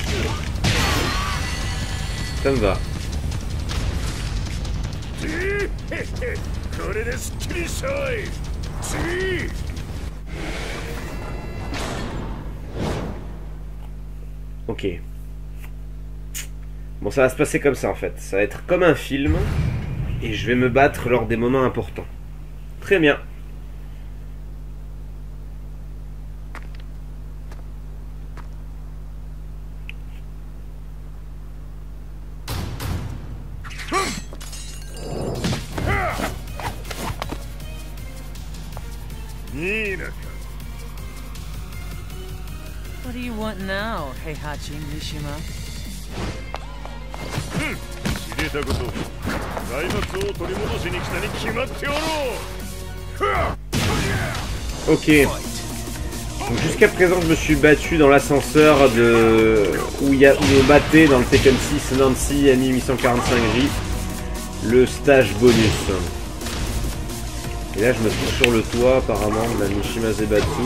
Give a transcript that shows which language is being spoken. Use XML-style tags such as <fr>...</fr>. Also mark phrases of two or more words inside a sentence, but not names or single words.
<fr>Ça me va. Ok. Bon, ça va se passer comme ça en fait. Ça va être comme un film. Et je vais me battre lors des moments importants. Très bien.</fr> <en>What do you want now, Heihachi Mishima?</en> <ja>知れたこと、財閥を取り戻しに来たに決まっておろう。</ja> <fr>Ok. Donc jusqu'à présent, je me suis battu dans l'ascenseur où on battait dans le Tekken 6 Nancy à 1845J le stage bonus. Et là, je me trouve sur le toit apparemment de la Mishima Zaibatsu.</fr>